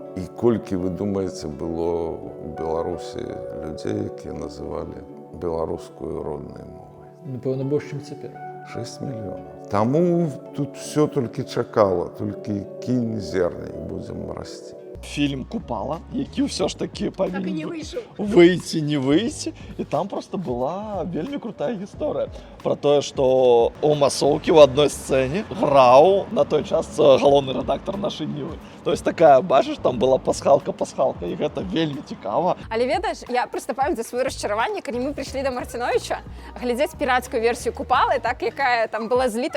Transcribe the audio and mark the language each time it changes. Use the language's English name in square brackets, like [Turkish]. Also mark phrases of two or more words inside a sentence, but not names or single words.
[Belarusian] І колькі, вы думаеце, было у Беларусі людзей, якія называлі беларускую роднай мовай? Напэўна, больш, чым цяпер. 6 мільёнаў. Таму тут все толькі чакала, толькі кінь зерня і будзем расці. Фільм «Купала», які ўсё ж такі павінен выйти, не выйти. І там просто была вельмі крутая гісторыя про тое, што у масоўкі ў адной сцэне граў на той час галоўны рэдактар нашай Нівы. [Russian] То есть такая, [Belarusian] бачыш, там была пасхалка, і гэта вельмі цікава. Але ведаеш, я просто памятаю сваё расчараванне, калі мы прыйшлі да Марціновіча глядзець пірацкую версію «Купалы», так, якая там была зліта.